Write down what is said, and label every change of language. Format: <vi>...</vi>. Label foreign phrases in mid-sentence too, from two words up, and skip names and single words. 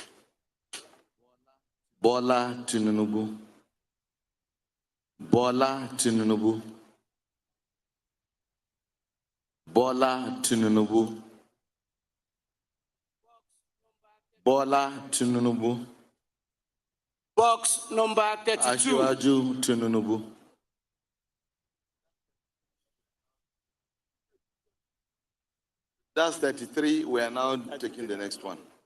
<en>Bola Tinubu. Bola Tinubu. Bola Tinubu. Bola Tinubu. Box number 32. Ashiwaju Tinubu. That's 33. We are now taking the next one.</en>